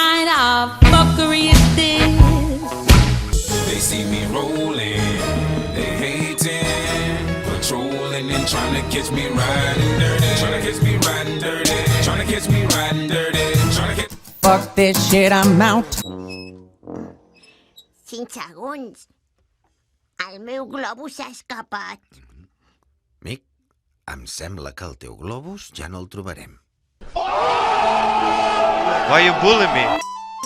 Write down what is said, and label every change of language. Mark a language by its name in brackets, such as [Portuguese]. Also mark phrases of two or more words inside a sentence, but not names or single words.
[English] of fuckery is this? They see me rolling, they hating, patrolling and trying to catch me riding dirty, trying to catch me riding dirty, trying to catch me riding dirty, trying to catch. Fuck this shit, I'm out. [Catalan] 5 segons. El meu globus s'ha escapat. Mick, em sembla que el teu globus ja no el trobarem. [English] Why you bullying me?